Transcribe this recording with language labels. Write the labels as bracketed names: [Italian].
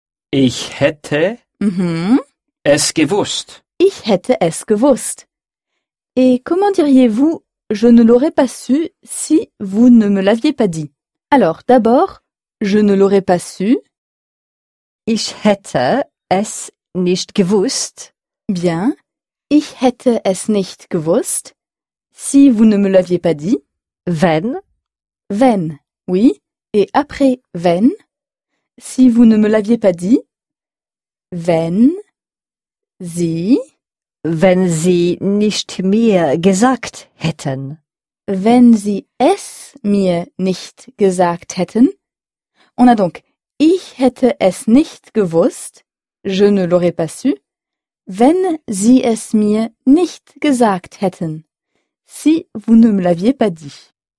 [German] Ich hätte. Es gewusst. Ich hätte es gewusst. [French] Et comment diriez-vous je ne l'aurais pas su si vous ne me l'aviez pas dit? Alors, d'abord, je ne l'aurais pas su. [German] Ich hätte es nicht gewusst. [French] Bien. [German] Ich hätte es nicht gewusst. [French] Si vous ne me l'aviez pas dit. [German] Wenn. [French] Wenn. Oui. Et après wenn. Si vous ne me l'aviez pas dit. [German] Wenn. Sie. Wenn Sie nicht mir gesagt hätten. Wenn Sie es mir nicht gesagt hätten. [French] On a donc [German] ich hätte es nicht gewusst, [French] je ne l'aurais pas su, [German] wenn Sie es mir nicht gesagt hätten, [French] si vous ne me l'aviez pas dit.